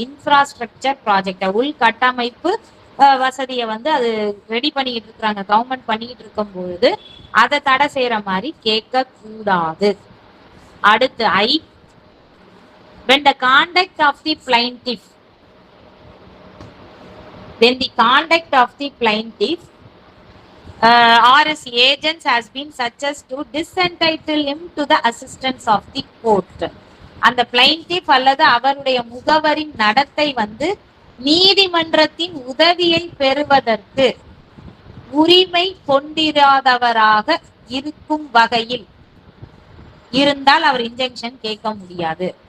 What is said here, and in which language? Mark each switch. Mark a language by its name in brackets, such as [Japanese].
[Tamil] Infrastructure project உள்கட்டமைப்பு வசதியை வந்து அது ரெடி பண்ணிக்கிட்டு இருக்கிறாங்க, கவர்மெண்ட் பண்ணிக்கிட்டு இருக்கும் பொழுது அதை தடை செய்யற மாதிரி கேட்க கூடாது. அடுத்து [English] I, when the conduct of the plaintiff, when the conduct of the plaintiff or his agents has been such as to disentitle him to the assistance of the court. [Tamil] அந்த plaintiff அல்லது அவருடைய முகவரின் நடத்தை வந்து நீதிமன்றத்தின் உதவியை பெறுவதற்கு உரிமை கொண்டிராதவராக இருக்கும் வகையில் இருந்தால் அவர் இன்ஜெக்ஷன் கேட்க முடியாது.